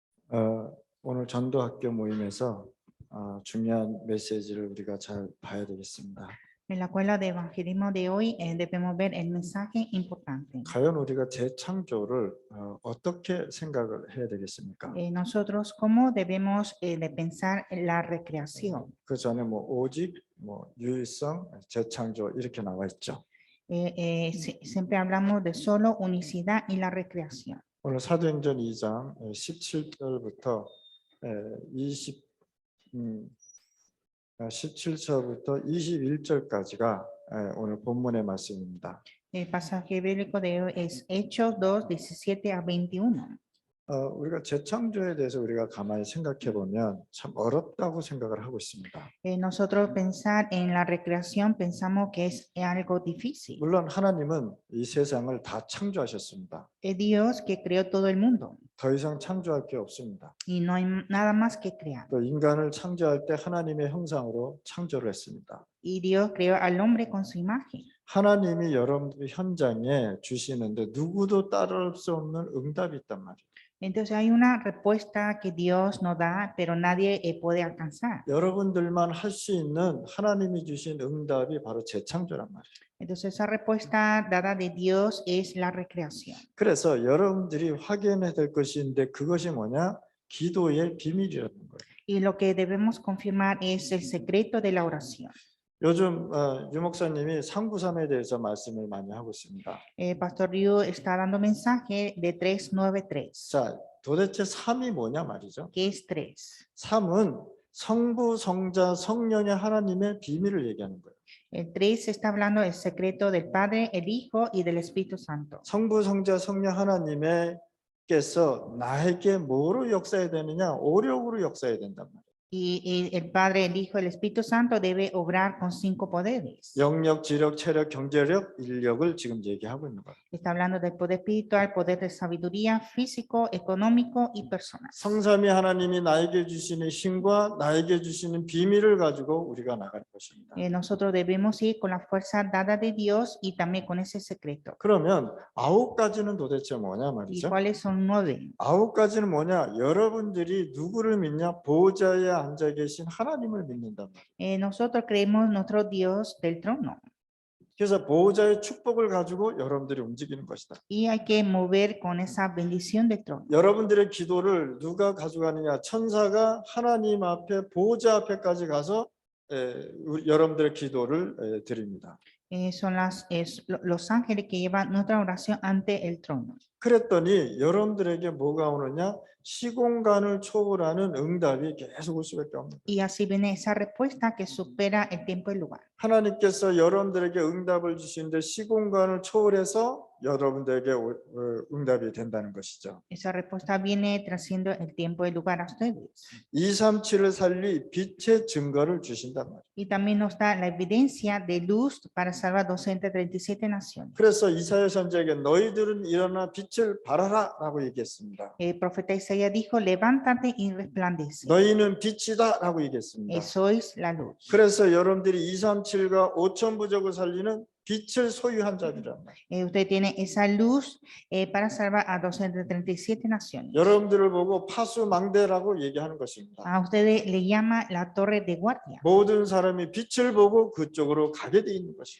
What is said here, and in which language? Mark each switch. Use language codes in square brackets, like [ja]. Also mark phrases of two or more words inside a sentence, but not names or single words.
[ko] 오늘 전도학교 모임에서 중요한 메시지를 우리가 잘 봐야 되겠습니다. [es] En la escuela de evangelismo de hoy debemos ver el mensaje importante. [ko] 과연 우리가 재창조를 어떻게 생각을 해야 되겠습니까? [es] Nosotros cómo debemos de pensar en la recreación. [ko] 그 전에 오직 유일성, 재창조 이렇게 나와 있죠. [es] Siempre hablamos de solo unicidad y la recreación. [ko] 오늘 사도행전 2장 17절부터 17절부터 21절까지가 오늘 본문의 말씀입니다. [es] El pasaje bíblico de hoy es Hechos 2, 17 a 21. [ko] 우리가 재창조에 대해서 우리가 가만히 생각해 보면 참 어렵다고 생각을 하고 있습니다. [es] Nosotros pensar en la recreación pensamos que es algo difícil. [ko] 물론 하나님은 이 세상을 다 창조하셨습니다. [es] Es Dios que creó todo el mundo [ko] 더 이상 창조할 게 없습니다. [es] y no hay nada más que crear. [ko] 또 인간을 창조할 때 하나님의 형상으로 창조를 했습니다. [es] Y Dios creó al hombre con su imagen. [ko] 하나님이 여러분들 현장에 주시는데 누구도 따라올 수 없는 응답이 있단 말이에요. [es] Entonces hay una respuesta que Dios nos da, pero nadie puede alcanzar. [ko] 여러분들만 할 수 있는 하나님이 주신 응답이 바로 재창조란 말이에요. [es] Entonces esa respuesta dada de Dios es la recreación. [ko] 그래서 여러분들이 확인해야 될 것인데 그것이 뭐냐? 기도의 비밀이라는 거예요. [es] Y lo que debemos confirmar es el secreto de la oración. [ko] 요즘 유 목사님이 393에 대해서 말씀을 많이 하고 있습니다. [es] Pastor Ryu está dando mensaje de 393. [ko] 자, 도대체 3이 뭐냐 말이죠. [es] ¿Qué es 3? [ko] 3은 성부, 성자, 성령의 하나님의 비밀을 얘기하는 거예요. [es] El 3 está hablando del secreto del Padre, el Hijo y del Espíritu Santo. [ko] 성부, 성자, 성령 하나님께서 나에게 뭐로 역사해야 되느냐? 오력으로 역사해야 된단 말이에요. [es] Y el Padre, el Hijo, el Espíritu Santo debe obrar con 5 poderes. [ko] 영력, 지력, 체력, 경제력, 인력을 지금 얘기하고 있는 거예요. [es] Está hablando del poder espiritual, poder de sabiduría, físico, económico y personal. [ko] 성삼위 하나님이 나에게 주시는 힘과 나에게 주시는 비밀을 가지고 우리가 나갈 것입니다. [es] Nosotros debemos ir con la fuerza dada de Dios y también con ese secreto. [ko] 그러면 9가지는 도대체 뭐냐 [es] ¿Y [ko] 말이죠. [es] cuáles son 9? [ko] 9가지는 뭐냐? 여러분들이 누구를 믿냐? 보호자에 앉아 계신 하나님을 믿는단 말이에요. [es] Nosotros creemos nuestro Dios del trono. [ko] 그래서 보호자의 축복을 가지고 여러분들이 움직이는 것이다. [es] Y hay que mover con esa bendición del trono. [ko] 여러분들의 기도를 누가 가져가느냐? 천사가 하나님 앞에 보호자 앞에까지 가서 여러분들의 기도를 드립니다. [es] Son los ángeles que llevan nuestra oración ante el trono. [ko] 그랬더니 여러분들에게 뭐가 오느냐? 시공간을 초월하는 응답이 계속 올 수밖에 없는 거예요. [es] Y así viene esa respuesta que supera el tiempo y el lugar. [ko] 하나님께서 여러분들에게 응답을 주시는데 시공간을 초월해서 여러분들에게 응답이 된다는 것이죠. [es] Esa respuesta viene trasciendo el tiempo y el lugar a ustedes. [ko] 237을 살리 빛의 증거를 주신단 말이에요. [es] Y también nos da la evidencia de luz para salvar 237 naciones. [ko] 그래서 이사야 선지자에게 너희들은 일어나 빛을 발하라라고 얘기했습니다. [es] El profeta Isaías dijo, levántate y resplandece. [ko] 너희는 빛이다라고 얘기했습니다. [es] Sois la luz. [ko] 그래서 여러분들이 237과 5천 부족을 살리는 빛을 소유한 자들이란 말이에요. [es] Usted tiene esa luz para salvar a 237 naciones. [ko] 여러분들을 보고 파수망대라고 얘기하는 것입니다. [es] A ustedes le llama la torre de guardia. [ko] 모든 사람이 빛을 보고 그쪽으로 가게 돼 있는 것이에요.